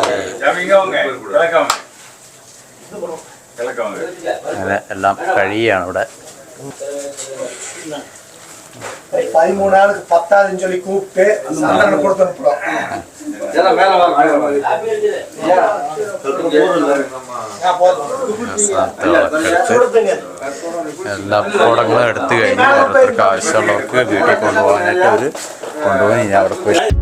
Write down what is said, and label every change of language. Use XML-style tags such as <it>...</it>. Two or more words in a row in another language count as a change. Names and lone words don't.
<ml>അങ്ങനെ എല്ലാം കഴിയാണ് ഇവിടെ.</ml> <ta>13 நாளுக்கு 10,000 சொல்லி கூப்பிட்டு சந்தன கொடுத்து அனுப்புறோம்.</ta> <ml>എല്ലാ കുടങ്ങളും എടുത്തു കഴിഞ്ഞ് ഓരോരുത്തർക്ക് ആവശ്യമുള്ളവർക്ക് വീട്ടിൽ കൊണ്ടുപോകാനായിട്ട് അവർ കൊണ്ടുപോയി ഞാൻ അവിടെ പോയി.</ml>